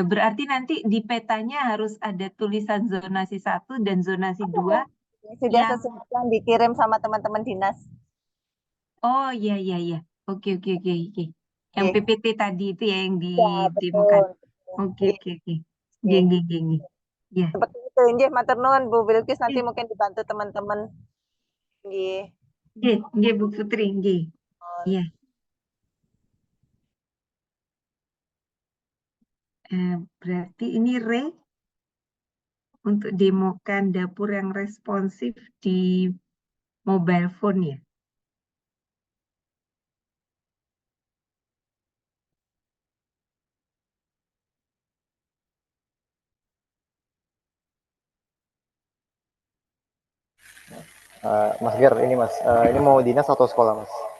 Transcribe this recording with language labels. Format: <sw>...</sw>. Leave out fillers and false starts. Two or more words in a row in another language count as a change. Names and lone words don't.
<id>Berarti nanti di petanya harus ada tulisan zonasi 1 dan zonasi 2 Sudah yang... sesuai yang dikirim sama teman-teman dinas. Oh iya, iya, iya. Oke, oke, oke, oke. Yang Oke. PPT tadi itu ya yang Ya, didemokan. betul. Oke, Nggih, oke, oke. nggih.</id> <jv>Nggih, nggih, nggih.</jv> <id>Ya. Seperti itu.</id> <jv>Nggih, matur nuwun Bu Bilkis nanti</jv> <id>Nggih, mungkin dibantu teman-teman. Nggih.</id> <jv>nggih, nggih, Bu Putri, nggih.</jv> <id>Iya. Berarti ini untuk demokan dapur yang responsif di mobile phone ya. Mas Ger, ini Mas, ini mau dinas atau sekolah Mas?</id>